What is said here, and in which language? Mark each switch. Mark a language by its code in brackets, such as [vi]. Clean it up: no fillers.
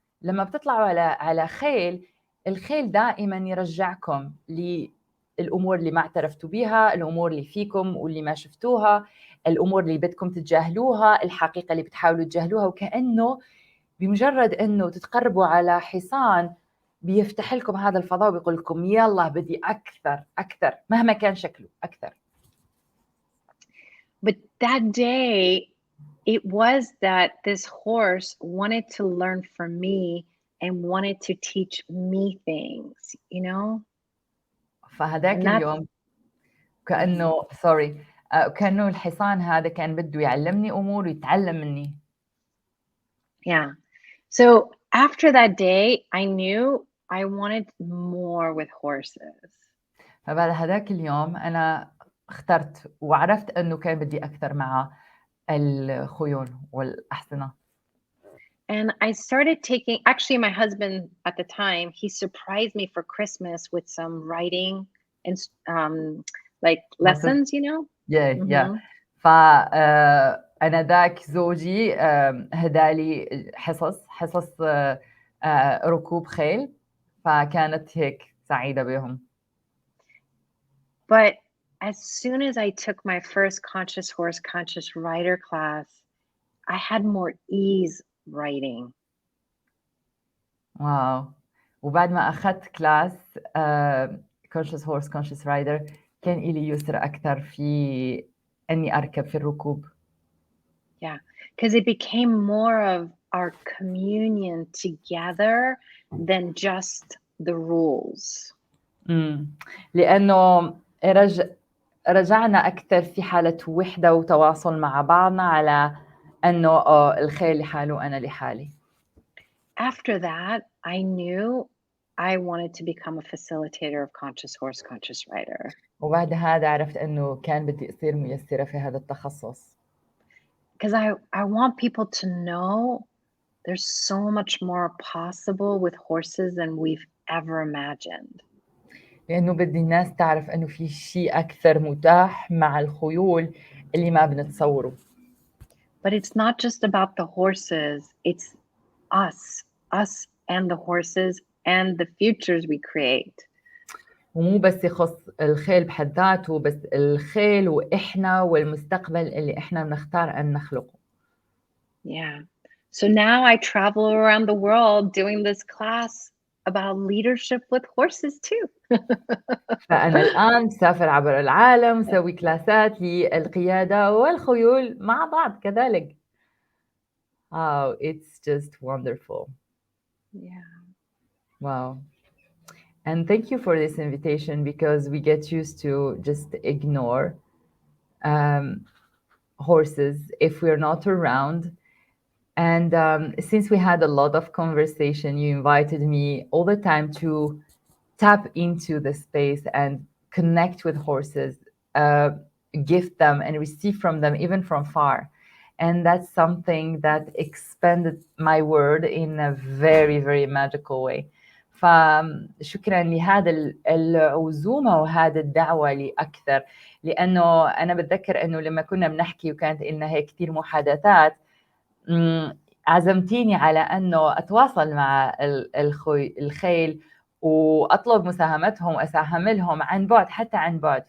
[ar] لما بتطلعوا على خيل، الخيل دائما يرجعكم للأمور اللي ما اعترفتوا بها، الأمور اللي فيكم واللي ما شفتوها، الأمور اللي بدكم تتجاهلوها، الحقيقة اللي بتحاولوا تجاهلوها. وكأنه بمجرد أنه تتقربوا على حصان بيفتح لكم هذا الفضاء وبيقول لكم يلا بدي أكثر أكثر مهما كان شكله أكثر. [en] But that day, it was that this horse wanted to learn from me and wanted to teach me things, you know? [ar] فهداك اليوم كأنه كأنه الحصان هذا كان بده يعلمني أمور ويتعلم مني. [en] Yeah. So after that day, I knew I wanted more with horses. [ar] فبعد هداك اليوم أنا اخترت وعرفت أنه كان بدي أكثر مع الخيول والأحصنة. [en] And I started taking, actually my husband at the time, he surprised me for Christmas with some writing and like lessons, you know? Yeah. [ar] فأنا ذاك زوجي هدالي حصص ركوب خيل، فكانت هيك سعيدة بهم. [en] But as soon as I took my first conscious horse, conscious rider class, I had more ease writing. [ar] واو. وبعد ما أخذت كلاس conscious horse, conscious rider كان إلي يسر أكثر في أني أركب في الركوب. [en] Yeah, because it became more of our communion together than just the rules. [ar] لأنه رجعنا أكثر في حالة وحدة وتواصل مع بعضنا على أنه الخيل لحاله وأنا لحالي. [en] After that, I knew I wanted to become a facilitator of conscious horse, conscious rider. [ar] وبعد هذا عرفت أنه كان بدي أصير ميسرة في هذا التخصص. [en] Because I want people to know there's so much more possible with horses than we've ever imagined. [ar] لأنه بدي الناس تعرف أنه في شيء أكثر متاح مع الخيول اللي ما بنتصوره. [en] But it's not just about the horses, it's us and the horses and the futures we create. [ar] ومو بس يخص الخيل بحد ذاته، بس الخيل وإحنا والمستقبل اللي إحنا بنختار أن نخلقه. [en] Yeah. So now I travel around the world doing this class about leadership with horses too. [ar] فأنا الآن بسافر عبر العالم وسوي كلاسات للقيادة والخيول مع بعض كذلك. [en] Oh, it's just wonderful. Yeah. Wow. And thank you for this invitation, because we get used to just ignore horses if we're not around. And since we had a lot of conversation, you invited me all the time to tap into the space and connect with horses, gift them and receive from them, even from far. And that's something that expanded my world in a very, very magical way. [ar] فشكرا لهذا العزومة وهذا الدعوة لي أكثر، لأنه أنا بتذكر أنه لما كنا بنحكي وكانت لنا هيك كثير محادثات، عزمتيني على أنه أتواصل مع الخيل وأطلب مساهمتهم وأساهم لهم عن بعد، حتى عن بعد.